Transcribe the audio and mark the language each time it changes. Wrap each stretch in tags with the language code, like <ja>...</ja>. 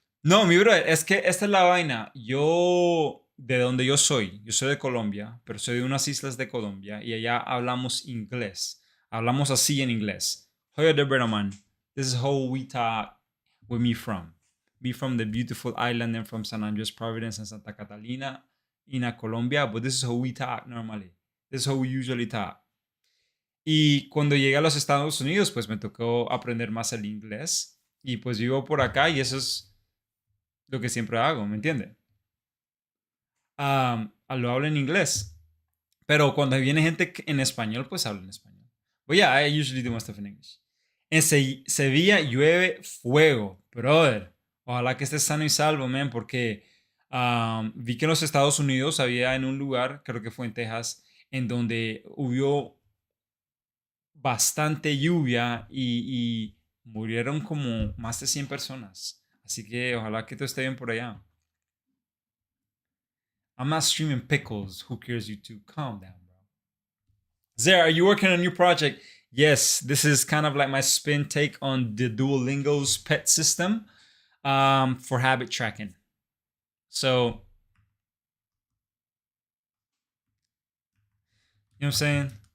<es>No, mi brother, es que esta es la vaina. De donde yo soy de Colombia, pero soy de unas islas de Colombia y allá hablamos inglés. Hablamos así en inglés. Hola de man.</es> <en>This is how we talk where me from. Me from the beautiful island and from San Andres, Providence, and Santa Catalina in Colombia, but this is how we talk normally. This is how we usually talk.</en> <es>Y cuando llegué a los Estados Unidos, pues me tocó aprender más el inglés. Y pues vivo por acá y eso es lo que siempre hago, ¿me entiende? Lo hablo en inglés. Pero cuando viene gente en español, pues hablo en español.</es> <en>But yeah, I usually do my stuff in English.</en> <es>En Sevilla llueve fuego, brother. Ojalá que estés sano y salvo, man, porque vi que en los Estados Unidos había en un lugar, creo que fue en Texas, en donde hubo bastante lluvia y murieron como más de 100 personas. Así que ojalá que todo esté bien por allá.</es> <en>I'm not streaming pickles. Who cares, YouTube? Calm down, bro. Zare, are you working on a new project? Yes, this is kind of like my spin take on the Duolingo's pet system for habit tracking. So, you know what I'm saying?</en>